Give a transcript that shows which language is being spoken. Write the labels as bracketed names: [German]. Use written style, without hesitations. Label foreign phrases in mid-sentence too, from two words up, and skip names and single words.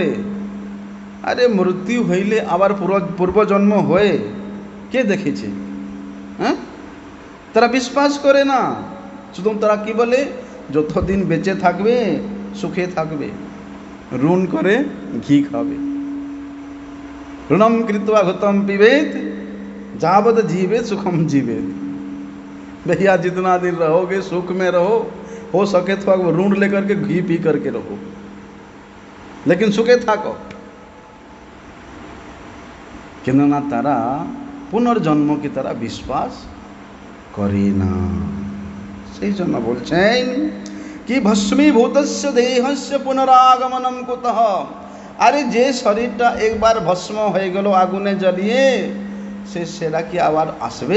[Bangla] আরে মৃত্যু হইলে আবার পূর্বজন্ম হয়ে কে দেখেছে? হ্যাঁ, তারা বিশ্বাস করে না। শুধু তারা কি বলে? যতদিন বেঁচে থাকবে সুখে থাকবে, ঋণ করে ঘি খাবে। [Sanskrit] ऋणम कृत्वा घृतम पिबेत जावत जीवे सुखम जीवेत। [Hindi] भैया जितना दिन रहोगे सुख में रहो, हो सके तो ऋण लेकर के घी पी करके रहो, लेकिन सुखे থাকো। [Bangla] কেননা তারা পুনর্জন্ম কি তারা বিশ্বাস করে না। সেই জন্য বলছেন কি [Sanskrit] ভস্মীভূতস্য দেহস্য পুনরাগমনম কুতঃ [Bangla] আরে যে শরীরটা একবার ভস্ম হয়ে গেল আগুনে জ্বলিয়ে, সেটা কি আবার আসবে?